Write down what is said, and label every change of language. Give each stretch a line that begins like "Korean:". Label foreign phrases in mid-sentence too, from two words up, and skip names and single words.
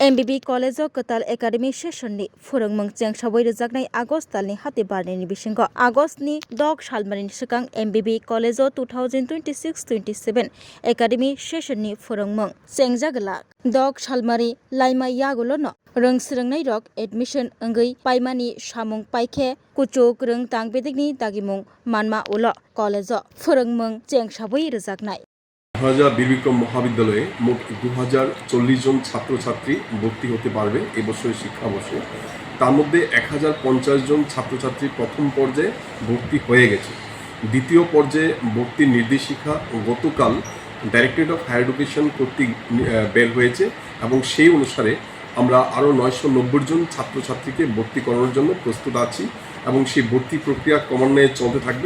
Kok Borok: MBB College of Katal Academy Session ni Furungmung Chengsawai rejaknai August talni hati barni ni bisingo August ni dog salmarin sikang MBB College of 2026-27 Academy Session ni Furungmung Chengjagala dog salmari laima yagulo no rongsirngnai rok admission angei paimani samung paikhe kuchuk rung tangbedikni dagimung manma ulo college o Furungmung Chengsawai rejaknai
Bangla: রাজা বীর বিক্রম মহাবিদ্যালয়ে মোট 2040 জন ছাত্রছাত্রী ভর্তি হতে পারবে এবছরের শিক্ষাবর্ষে। তার মধ্যে 1050 জন ছাত্রছাত্রী প্রথম পর্যায়ে ভর্তি হয়ে গেছে। দ্বিতীয় পর্যায়ে ভর্তির নির্দেশিকা গতকাল ডাইরেক্টরেট অফ হায়ার এডুকেশন কর্তৃক বের হয়েছে এবং সেই অনুসারে আমরা আরও 990 জন ছাত্রছাত্রীকে ভর্তি করানোর জন্য প্রস্তুত আছি এবং সেই ভর্তি প্রক্রিয়া ক্রমান্বয়ে চলতে থাকবে।